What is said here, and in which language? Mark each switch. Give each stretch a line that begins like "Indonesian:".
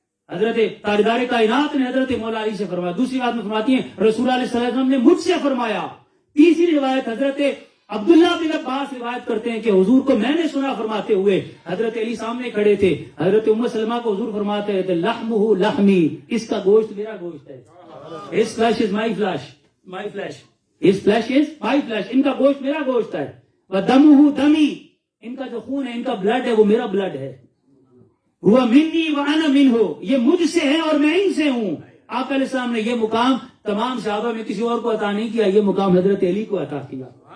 Urdu: حضرت تاجدار کائنات نے حضرت مولا علی سے فرمایا. دوسری بات میں فرماتی ہیں رسول اللہ صلی اللہ علیہ وسلم نے مجھ سے فرمایا. تیسری روایت حضرت عبداللہ بن عباس روایت کرتے ہیں کہ حضور کو میں نے سنا فرماتے ہوئے, حضرت علی سامنے کھڑے تھے, حضرت ام سلمہ کو حضور فرماتے تھے
Arabic: لحمہ لحمی,
Urdu: اس کا گوشت میرا گوشت ہے.
English: His flesh is my flesh, my flesh. His flesh is my flesh.
Urdu: ان کا گوشت میرا گوشت ہے.
Arabic: وَدَمُهُ دمی,
Urdu: ان کا جو خون ہے, ان کا بلڈ ہے, وہ میرا بلڈ ہے.
Arabic: ہوا منی وَأَنَا مِنْهُ,
Urdu: یہ مجھ سے ہے اور میں ان سے ہوں. آقا علیہ السلام نے یہ مقام تمام صحابہ میں کسی اور کو عطا نہیں کیا, یہ مقام حضرت علی کو عطا کیا.